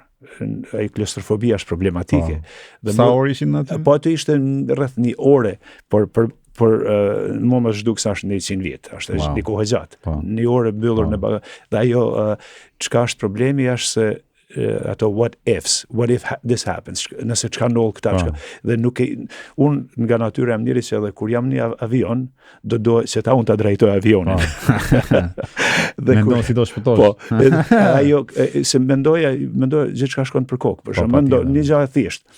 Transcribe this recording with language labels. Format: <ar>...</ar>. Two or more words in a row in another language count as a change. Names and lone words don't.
<sq>Ai klaustrofobia është problematike. Sa orë ishin aty? Po aty ishte rreth 1 orë, por mua më zhduk sa është 100 vjet, është një kohë gjatë. 1 orë mbyllur në bagazh. Dhe ajo çka është problemi është se ato</sq> <en>what if this happens,</en> <sq>nëse çka ndodh këta, dhe nuk unë nga natyra jam njëri që edhe kur jam në avion do që unë ta drejtoj avionin. Mendoj si do shpëtosh. Po, ajo se mendoj gjithçka shkon për kokë, për shembull, një gjë e thjeshtë.</sq>